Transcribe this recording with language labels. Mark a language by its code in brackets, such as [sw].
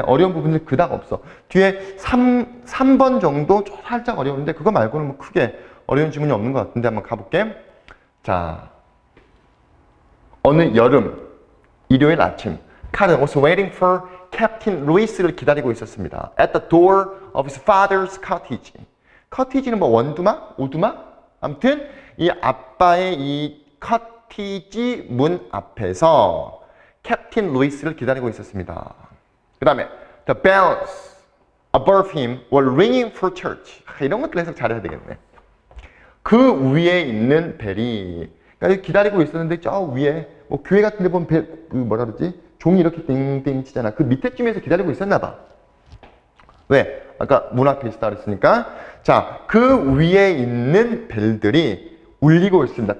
[ko] 어려운 부분들 그닥 없어. 뒤에 3번 정도 살짝 어려운데 그거 말고는 뭐 크게 어려운 지문이 없는 것 같은데 한번 가볼게. 자, 어느 여름, 일요일 아침 칼은 [en] was waiting for Captain Lewis [ko] 를 기다리고 있었습니다. [en] At the door of his father's cottage. [ko] cottage는 뭐 원두막? 오두막? 아무튼 이 아빠의 이 cottage 문 앞에서 캡틴 루이스를 기다리고 있었습니다. 그 다음에 [en] the bells above him were ringing for church. [ko] 이런 것들 해석 잘해야 되겠네. 그 위에 있는 벨이 그러니까 기다리고 있었는데 저 위에 뭐 교회 같은 데 보면 벨, 그 뭐라 그러지? 종이 이렇게 띵띵 치잖아. 그 밑에 쯤에서 기다리고 있었나 봐. 왜? 아까 문 앞에 있었다 그랬으니까 자, 그 위에 있는 벨들이 울리고 있습니다.